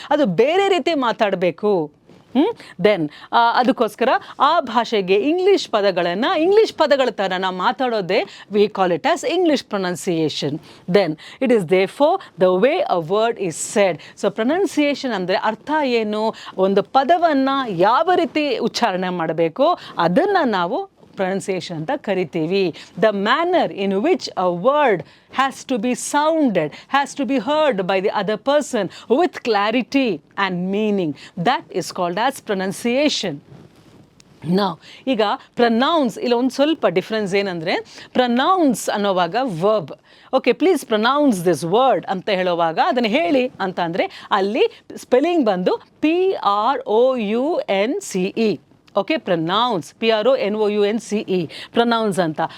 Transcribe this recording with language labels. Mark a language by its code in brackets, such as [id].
[kn] ಅದು ಬೇರೆ ರೀತಿ ಮಾತಾಡಬೇಕು. ದೆನ್ ಅದಕ್ಕೋಸ್ಕರ ಆ ಭಾಷೆಗೆ ಇಂಗ್ಲೀಷ್ ಪದಗಳ ಥರ ನಾವು ಮಾತಾಡೋದೇ [en] We call it as English pronunciation. Then it is there for the way a word is said. [kn] So pronunciation ಅಂದರೆ ಅರ್ಥ ಏನು? ಒಂದು ಪದವನ್ನು ಯಾವ ರೀತಿ ಉಚ್ಚಾರಣೆ ಮಾಡಬೇಕು ಅದನ್ನು ನಾವು ಪ್ರೊನೌನ್ಸಿಯೇಷನ್ ಅಂತ ಕರಿತೀವಿ. [en] The manner in which a word has to be sounded, has to be heard by the other person with clarity and meaning. That is called as pronunciation. [kn] Now, ಈಗ ಪ್ರನೌನ್ಸ್ ಇಲ್ಲಿ ಒಂದು ಸ್ವಲ್ಪ ಡಿಫ್ರೆನ್ಸ್ ಏನಂದರೆ, pronouns ಅನ್ನೋವಾಗ verb. Okay, [en] please pronounce this word [kn] ಅಂತ ಹೇಳುವಾಗ ಅದನ್ನು ಹೇಳಿ ಅಂತ ಅಂದರೆ ಅಲ್ಲಿ ಸ್ಪೆಲ್ಲಿಂಗ್ ಬಂದು PROUNCE. Okay, pronouns PRONOUNCE, pronouns ಅಂತ.